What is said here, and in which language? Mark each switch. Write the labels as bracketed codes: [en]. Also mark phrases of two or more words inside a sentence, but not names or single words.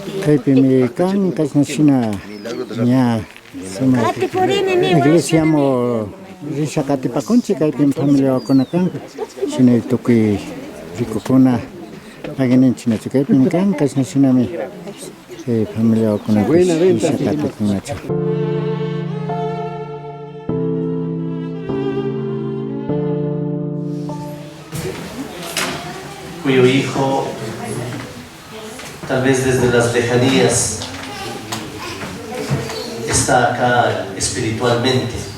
[qu] kaypi mi kan kasnashina ña iglesia mo risha katipakunchi kaypi familia wakuna kan shina tukuy rikukuna pagininchina kaypi mi kan kasnashina mi familia wakuna risha katipunachu. [es] Cuyo hijo, tal vez desde las lejanías, está acá espiritualmente.